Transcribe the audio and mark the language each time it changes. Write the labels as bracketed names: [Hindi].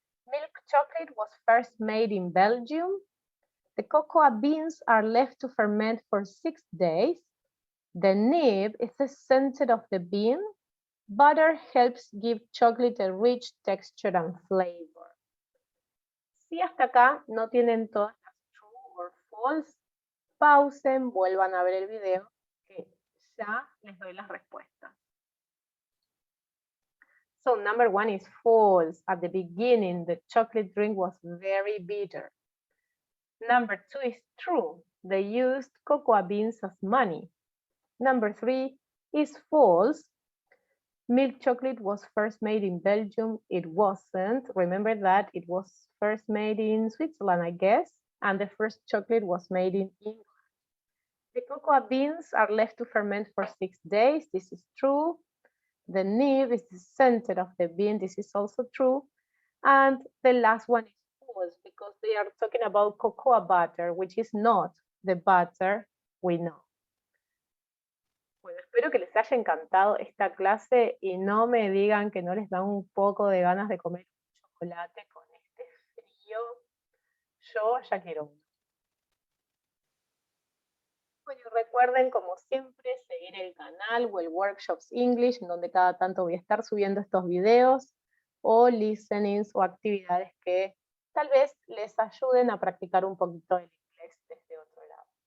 [English] Milk chocolate was first made in Belgium. The cocoa beans are left to ferment for 6 days. The nib is the center of the bean. Butter helps give chocolate a rich texture and flavor. [Spanish] Si hasta acá no tienen todas las [English] true or false, [Spanish] pausen, vuelvan a ver el video, que ya les doy las respuestas. [English] So number one is false. At the beginning, the chocolate drink was very bitter. Number two is true. They used cocoa beans as money. Number three is false. Milk chocolate was first made in Belgium. It wasn't. Remember that it was first made in Switzerland, I guess, and the first chocolate was made in England. The cocoa beans are left to ferment for 6 days. This is true. The nib is the center of the bean. This is also true. And the last one is false because they are talking about cocoa butter, which is not the butter we know. [Spanish] Bueno, espero que les haya encantado esta clase y no me digan que no les da un poco de ganas de comer un chocolate con este frío. Yo ya quiero uno. Bueno, y recuerden, como siempre, seguir el canal o el Workshops English, en donde cada tanto voy a estar subiendo estos videos o listenings o actividades que tal vez les ayuden a practicar un poquito el inglés desde otro lado.